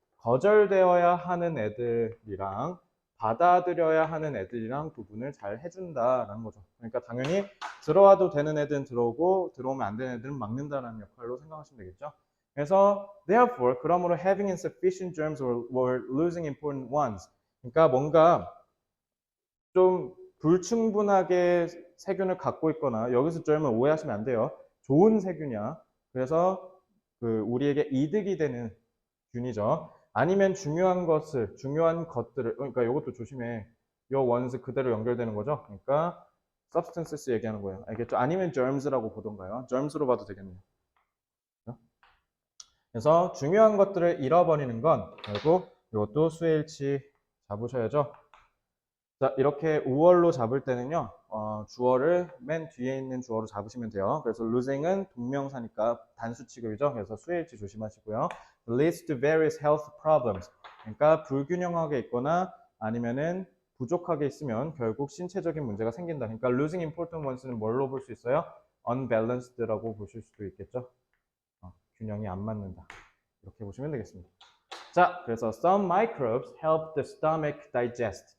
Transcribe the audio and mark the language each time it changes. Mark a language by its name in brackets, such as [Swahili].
[Korean] 거절되어야 하는 애들이랑 받아들여야 하는 애들이랑 구분을 잘 해준다라는 거죠. 그러니까 당연히 들어와도 되는 애들은 들어오고 들어오면 안 되는 애들은 막는다는 역할로 생각하시면 되겠죠. [English] 그래서 therefore 그러므로 having insufficient germs or losing important ones. [Korean] 그러니까 뭔가 좀 불충분하게 세균을 갖고 있거나 여기서 germ을 오해하시면 안 돼요. 좋은 세균이야. 그래서 그 우리에게 이득이 되는 균이죠. 아니면 중요한 것들을 그러니까 이것도 조심해. 요 원스 그대로 연결되는 거죠. 그러니까 substances 얘기하는 거예요. 알겠죠? 아니면 germs라고 보던가요. germs로 봐도 되겠네요. 그래서 중요한 것들을 잃어버리는 건 결국 이것도 수일치 잡으셔야죠. 자, 이렇게 우월로 잡을 때는요, 주어를 맨 뒤에 있는 주어로 잡으시면 돼요. 그래서 losing은 동명사니까 단수 취급이죠. 그래서 수일치 조심하시고요. [English] leads to various health problems. [Korean] 그러니까 불균형하게 있거나 아니면은 부족하게 있으면 결국 신체적인 문제가 생긴다. 그러니까 [English] losing important ones [Korean] 는 뭘로 볼 수 있어요? unbalanced라고 보실 수도 있겠죠. 균형이 안 맞는다. 이렇게 보시면 되겠습니다. 자, 그래서 [English] some microbes help the stomach digest.